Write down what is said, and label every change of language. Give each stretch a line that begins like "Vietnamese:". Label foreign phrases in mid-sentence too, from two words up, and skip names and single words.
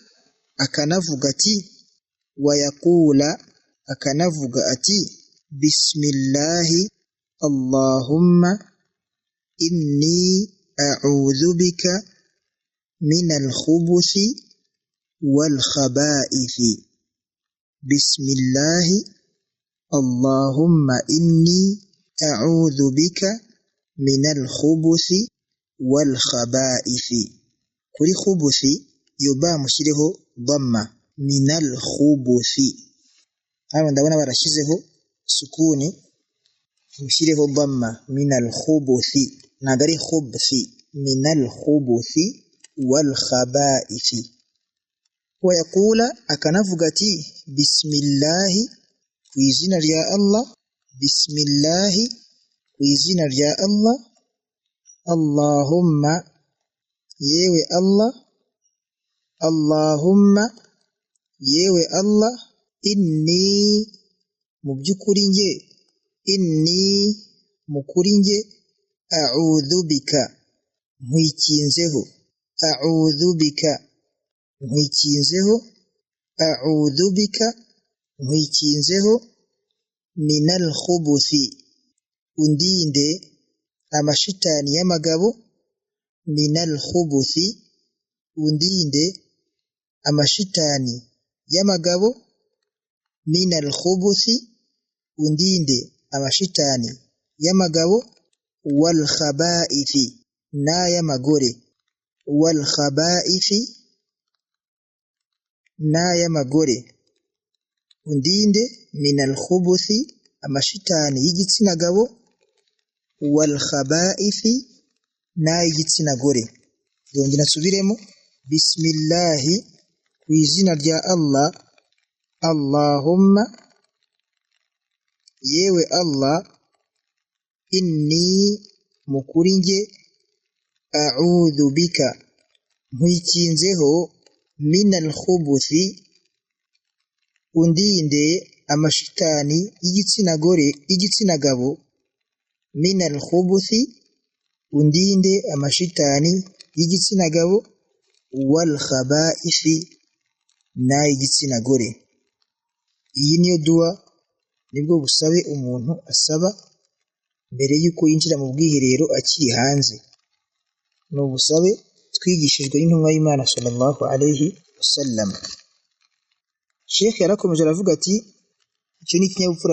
Kinyarwanda: akanavuga ati
Arabic: بسم الله اللهم إني أعوذ بك من الخبث والخبائث بسم الله اللهم إني أعوذ بك من الخبث والخبائث kuri khubuthi yoba
Kinyarwanda: mushireho dhamma
Arabic: من الخبث
Kinyarwanda: hano ndabona barashizeho sukuni mushireho dhamma
Arabic: من الخبث
Kinyarwanda: nagari khubuthi
Arabic: من الخبث و الخبائث ويقول
Kinyarwanda: akanavuga ati bismillahi kwizina rya Allah bismillahi kwizina rya Allah Allahumma yewe Allah Allahumma yewe Allah inni mubyukuri nge inni mukuri nge
Arabic: أعوذ بك
Kinyarwanda: nkwikinzeho
Arabic: أعوذ بك
Kinyarwanda: nkwikinzeho
Arabic: أعوذ بك
Kinyarwanda: nkwikinzeho
Arabic: من الخبث
Kinyarwanda: undinde amashitani y'amagabo
Arabic: من الخبث
Kinyarwanda: undinde amashitani y'amagabo
Arabic: من الخبث
Kinyarwanda: undinde amashitani y'amagabo
Arabic: والخبائث
Kinyarwanda: na y'amagore
Arabic: والخبائث
Kinyarwanda: na y'amagore undinde
Arabic: من الخبث
Kinyarwanda: amashitani y'igitsina gabo
Arabic: والخبائث
Kinyarwanda: na y'igitsina gore yongera subiremo bismillahi kwizina rya Allah Allahumma yewe Allah inni mukuri nge
Arabic: أعوذ بك
Kinyarwanda: nkwikinzeho
Arabic: من الخبث
Kinyarwanda: undinde amashitani y'igitsina gore y'igitsina gabo
Arabic: من الخبث
Kinyarwanda: undinde amashitani y'igitsina gabo wal khaba'ithi na y'igitsina gore iyi niyo dua nibwo busabe umuntu asaba mbere yuko yinjira mu bwiherero akiri hanze no busabe twigishijwe n'intumwa y'Imana
Arabic: صلى الله عليه وسلم
Kinyarwanda: Sheikh yarakomeje aravuga ati icyo ni kinyabupfura